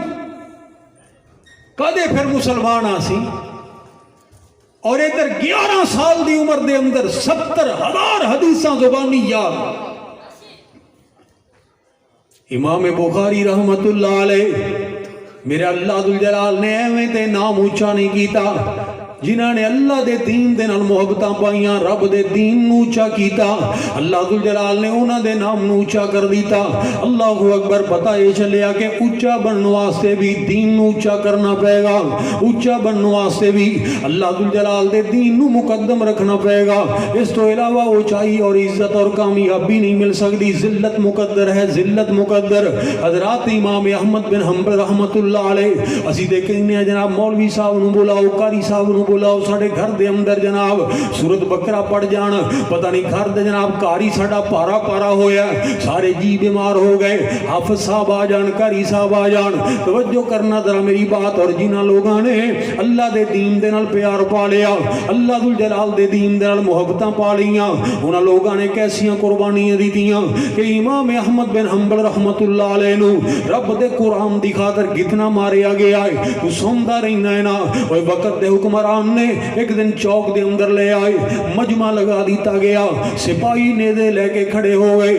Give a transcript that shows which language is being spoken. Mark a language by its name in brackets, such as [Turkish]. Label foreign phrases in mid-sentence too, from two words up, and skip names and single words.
[Punjabi] کدے پھر مسلمان آسی. اور ادھر 11 سال دی عمر دے اندر 70,000 حدیثاں زبانی یاد. امام بخاری رحمت اللہ علیہ میرے اللہ ذوالجلال نے ایویں تے نام اونچا نہیں کیتا. جنہاں نے اللہ دے دین دے نال محبتاں پائیاں, رب دے دین نو اونچا کیتا, اللہ ذوالجلال نے انہاں دے نام نو اونچا کر دیتا. [Arabic] اللہ اکبر. [Punjabi] پتہ یہ چلیا کہ اونچا بنن واسطے بھی دین نو اونچا کرنا پائے گا, اونچا بنن واسطے بھی اللہ ذوالجلال دے دین نو مقدم رکھنا پائے گا. [Urdu] اس تو علاوہ اونچائی اور عزت اور کامیابی نہیں مل سکتی. ذلت مقدر ہے, ذلت مقدر. [Punjabi] حضرات امام احمد بن حنبل رحمت اللہ علیہ اسی دے کہنے ہیں جناب مولوی صاحب نو بلاؤ, قاری صاحب نو بلاؤ, ساڑھے گھر دے اندر جناب سورت بقرہ پڑھ جان. پتہ نہیں گھر دے جناب قاری ساڑھا پارا پارا ہویا, سارے جی بیمار ہو گئے. حافظ صاحب آ جان, قاری صاحب آ جان. توجہ کرنا ذرا میری بات. اور جنہاں لوگاں نے اللہ دے دین دے نال پیار پا لیا, اللہ ذوالجلال دے دین دے نال محبتاں پا لیاں, انہاں لوگاں نے کیسیاں قربانیاں دیتیاں کہ امام احمد بن حنبل رحمت اللہ علیہ نو رب دے قرآن دی خاطر کتنا ماریا گیا ہے. تو سندا رہنا ہے نا. اوے وقت دے حکمران نے ایک دن چوک دے اندر لے آئے, مجمع لگا دیتا گیا, سپاہی نیزے لے کے کھڑے ہو گئے.